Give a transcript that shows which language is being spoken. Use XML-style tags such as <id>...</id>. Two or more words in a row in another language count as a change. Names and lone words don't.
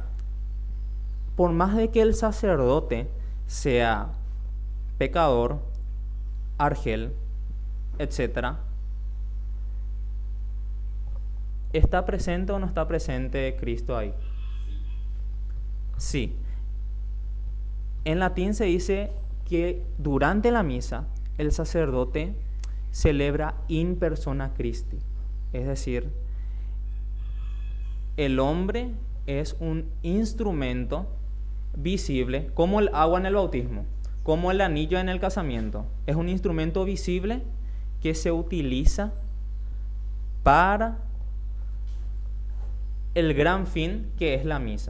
<es>Por más de que el sacerdote sea pecador, argel, etc., ¿está presente o no está presente Cristo ahí? Sí. En latín se dice que durante la misa el sacerdote celebra</es> <la>in persona Christi.</la> <es>Es decir, el hombre es un instrumento visible, como el agua en el bautismo, como el anillo en el casamiento. Es un instrumento visible que se utiliza para el gran fin que es la misa.</es>